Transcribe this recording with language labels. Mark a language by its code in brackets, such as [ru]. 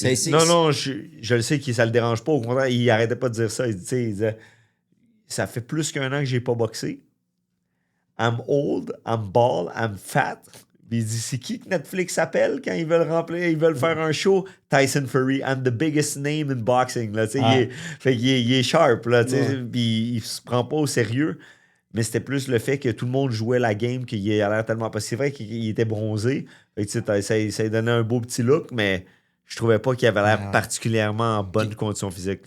[fr] Non, je le sais que ça le dérange pas. Au contraire, il arrêtait pas de dire ça. Il disait ça fait plus qu'un an que j'ai pas boxé. [en] I'm old, I'm bald, I'm fat. [fr] Puis il dit, c'est qui que Netflix appelle quand ils veulent faire un show? [en] Tyson Fury, I'm the biggest name in boxing. [fr] Là, il est sharp, là, puis il se prend pas au sérieux. Mais c'était plus le fait que tout le monde jouait la game, qu'il a l'air tellement pas. C'est vrai qu'il était bronzé. Fait que, ça lui donnait un beau petit look, mais je trouvais pas qu'il avait l'air particulièrement en bonne condition physique.